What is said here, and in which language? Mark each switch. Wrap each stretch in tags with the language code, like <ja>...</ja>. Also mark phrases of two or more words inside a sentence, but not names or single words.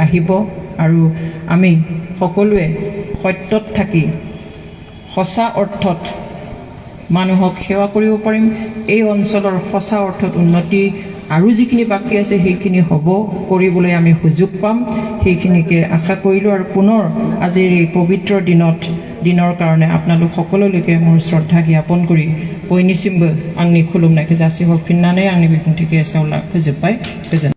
<as>আহিব আৰু আমি সকলোৱে সত্যত থাকি সঁচা অৰ্থত মানুহক সেৱা কৰিব পাৰিম এই অঞ্চলৰ সঁচা অৰ্থত উন্নতি আৰু যিখিনি বাকি আছে সেইখিনি হ'ব কৰিবলৈ আমি সুযোগ পাম সেইখিনিকে আশা কৰিলোঁ আৰু পুনৰ আজিৰ এই পবিত্ৰ দিনৰ কাৰণে আপোনালোক সকলোলৈকে মোৰ শ্ৰদ্ধা জ্ঞাপন কৰি</as> <brx>बयनिसिमबो आंनि खुलुमनायखौ जासिहरफिननानै आंनि बिबुंथिखौ एसेयाव फोजोबबाय गोजोन</brx>